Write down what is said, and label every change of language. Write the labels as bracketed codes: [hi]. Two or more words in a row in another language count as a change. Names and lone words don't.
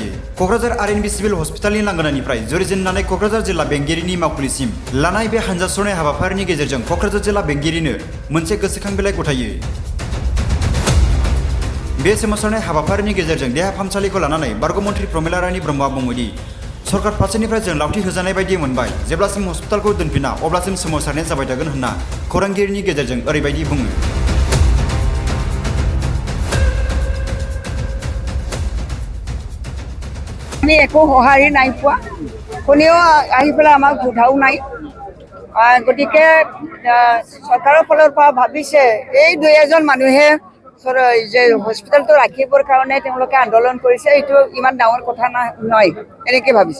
[brx] क'क्राझार आरएनबि सिभिल हस्पिटालनि लांगोनानिफ्राय जुरिजेननानै क'क्राझार जिल्ला बेंगिरिनि मावखुलिसिम लानाय बे हानजा सुरनाय हाबाफारिनि गेजेरजों क'क्राझार जिल्ला बेंगिरिनो मोनसे गोसोखां बिलाइ गथायो। बे सोमावसारनाय हाबाफारिनि गेजेरजों देहा फाहामसालिखौ लानानै बारग' मन्थ्रि प्रमेला रानी ब्रह्मआ बुङोदि सरकार फारसेनिफ्राय जों लावथि होजानाय बायदि मोनबाय। जेब्लासिम हस्पिटालखौ दोनफिना अब्लासिम सोमावसारनाया जाबाय थागोन होनना खौरांगिरिनि गेजेरजों ओरैबायदि बुङो। [as] আমি একো সঁহাৰি নাই পোৱা, কোনেও আহি পেলাই আমাক সোধাও নাই। গতিকে চৰকাৰৰ ফালৰ পৰা ভাবিছে এই 2-এজন মানুহে যে হস্পিটেলটো ৰাখিবৰ কাৰণে তেওঁলোকে আন্দোলন কৰিছে এইটো ইমান ডাঙৰ কথা নহয় এনেকৈ ভাবিছে।